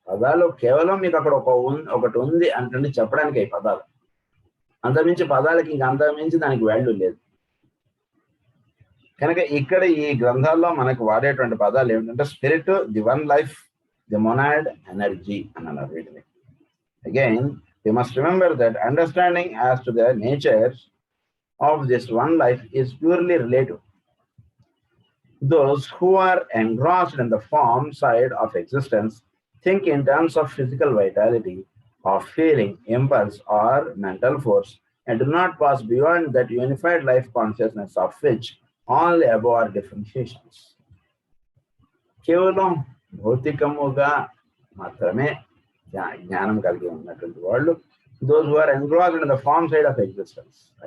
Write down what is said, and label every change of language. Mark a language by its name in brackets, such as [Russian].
[Telugu] పదాలు కేవలం మీకు అక్కడ ఒకటి ఉంది అంటే చెప్పడానికి ఈ పదాలు, అంతమించి పదాలకి ఇంక అంతమించి దానికి వాల్యూ లేదు. కనుక ఇక్కడ ఈ గ్రంథాల్లో మనకు వాడేటువంటి పదాలు ఏమిటంటే spirit, the one life, the monad, energy అని అన్నారు వీటిని. [English] Again we must remember that understanding as to the nature of this one life is purely relative. Those who are engrossed in the form side of existence think in terms of physical vitality, of feeling, impulse, or mental force, and do not pass beyond that unified life consciousness of which all the above are differentiations. [Telugu] కేవలం భౌతికముగా మాత్రమే జ్ఞానం కలిగి ఉన్నటువంటి వాళ్ళు, [English] Those who are engrossed in the form side of existence.